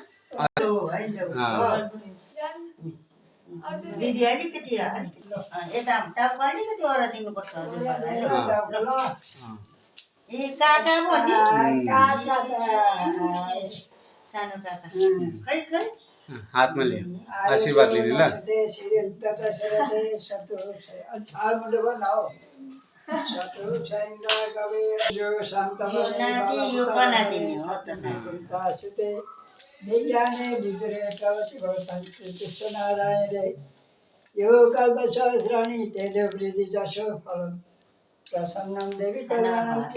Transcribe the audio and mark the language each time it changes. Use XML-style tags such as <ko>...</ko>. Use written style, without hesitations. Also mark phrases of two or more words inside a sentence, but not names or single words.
<ne>दिदी अलिकति यता टाउको अलिकति ओर दिनुपर्छ ए काका पो नि सानो काका खै खै हातमा ले आशीर्वाद लिनु ल</ne> <sa>विज्ञाने नारायणे यो कल्पसहस्राणि तेजो वृद्धि जसो फलम् प्रसन्नं देवी कल्याणं</sa>